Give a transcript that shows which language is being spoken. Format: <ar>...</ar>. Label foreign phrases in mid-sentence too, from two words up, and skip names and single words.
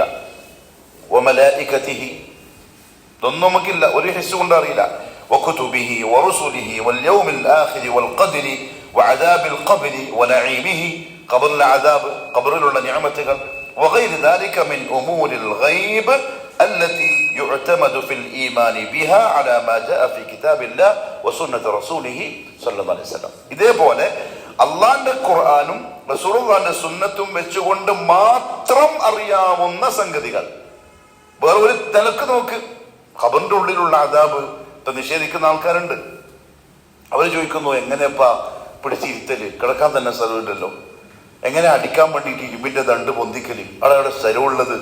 <ml>വമലായികതിഹി, ഇതൊന്നും നമുക്കില്ല, ഒരു ഹിസ്സ് കൊണ്ട് അറിയില്ല.</ml> <ar>وكتبه ورسله واليوم الآخر والقدر وعذاب القبر ونعيمه,</ar> <ml>ഖബറിലെ അദാബ്, ഖബറിലുള്ള നിഅമത്തുകൾ,</ml> <ar>وغير ذلك من أمور الغيب التي يعتمد في الإيمان بها على ما جاء في كتاب الله وسنة رسوله صلى الله عليه وسلم. ഇതേപോലെ അള്ളാന്റെ ഖുർആനും റസൂലുള്ളാഹിന്റെ സുന്നത്തും വെച്ചുകൊണ്ട് മാത്രം അറിയാവുന്ന സംഗതികൾ. വേറെ ഒരു നിലക്ക് നോക്ക്, ഖബറിന്റെ ഉള്ളിലുള്ള അദാബ് നിഷേധിക്കുന്ന ആൾക്കാരുണ്ട്. അവർ ചോദിക്കുന്നു, എങ്ങനെയപ്പാ പിടിച്ചിരുത്തല്, കിടക്കാൻ തന്നെ സ്ഥലമില്ലല്ലോ, എങ്ങനെ അടിക്കാൻ വേണ്ടിയിട്ട് ഇരുമ്പിന്റെ ദണ്ട് പൊന്തിക്കല്, അവിടെ സ്ഥലമുള്ളത്.</ar>